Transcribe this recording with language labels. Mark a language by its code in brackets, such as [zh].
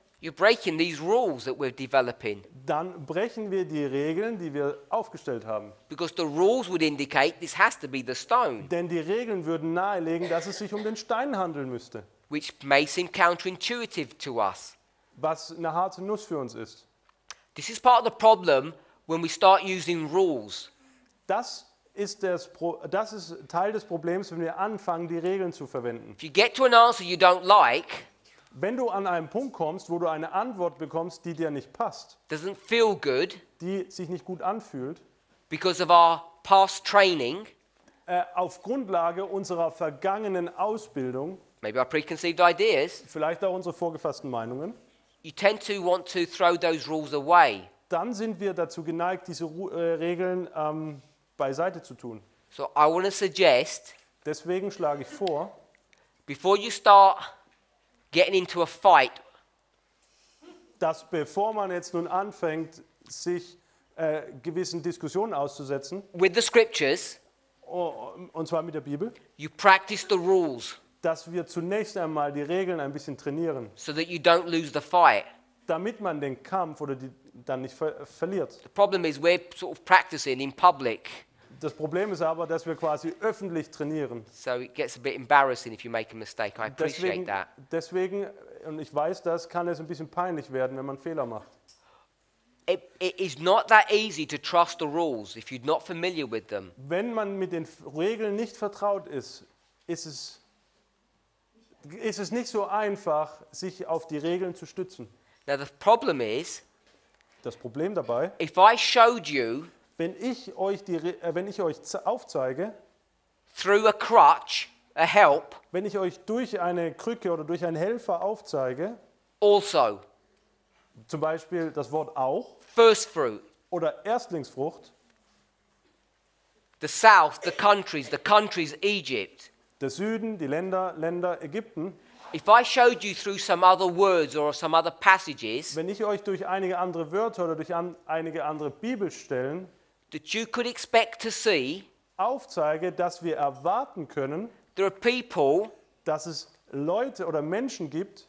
[en] you're breaking these rules that we're developing. [de] dann brechen wir die Regeln, die wir aufgestellt haben. [en] Because the rules would indicate this has to be the stone, [de] Denn die Regeln würden nahelegen, dass es sich um den Stein handeln müsste, [en] which may seem counterintuitive to us. [de] was eine harte Nuss für uns ist. [en] This is part of the problem when we start using rules. [de] Das ist Teil des Problems, wenn wir anfangen, die Regeln zu verwenden. [en] If you get to an answer you don't like, [de] Wenn du an einen Punkt kommst, wo du eine Antwort bekommst, die dir nicht passt, [en] doesn't feel good [de] die sich nicht gut anfühlt, [en] because of our past training, [de] auf Grundlage unserer vergangenen Ausbildung, [en] maybe our preconceived ideas, [de] vielleicht auch unsere vorgefassten Meinungen, [en] you tend to want to throw those rules away. [de] dann sind wir dazu geneigt, diese Regeln beiseite zu tun. [en] So I want to suggest, [de] Deswegen schlage ich vor, [en] before you start getting into a fight [de] dass bevor man jetzt nun anfängt, sich gewissen Diskussionen auszusetzen, [en] with the scriptures, [de] und zwar mit der Bibel, [en] you practice the rules [de] dass wir zunächst einmal die Regeln ein bisschen trainieren, [en] so that you don't lose the fight. [de] damit man den Kampf oder dann nicht verliert. [en] The problem is we're sort of practicing in public, [de] Das Problem ist aber, dass wir quasi öffentlich trainieren. [en] so it gets a bit embarrassing if you make a mistake. I appreciate that. [de] Deswegen, und ich weiß das, kann es ein bisschen peinlich werden, wenn man Fehler macht. [en] It is not that easy to trust the rules if you're not familiar with them. [de] Wenn man mit den Regeln nicht vertraut ist, ist es nicht so einfach, sich auf die Regeln zu stützen. [en] Now the problem is, [de] Das Problem dabei, [en] if I showed you [de] wenn ich euch aufzeige, [en] through a crutch, a help, [de] wenn ich euch durch eine Krücke oder durch einen Helfer aufzeige, [en] also, [de] zum Beispiel das Wort auch [en] first fruit, [de] oder Erstlingsfrucht, [en] the south, the countries Egypt. [de] der Süden, die Länder Ägypten, [en] If I showed you through some other words or some other passages [de] wenn ich euch durch einige andere Wörter oder durch einige andere Bibelstellen [en] that you could expect to see, [de] aufzeige, dass wir erwarten können, [en] there are people [de] dass es Leute oder Menschen gibt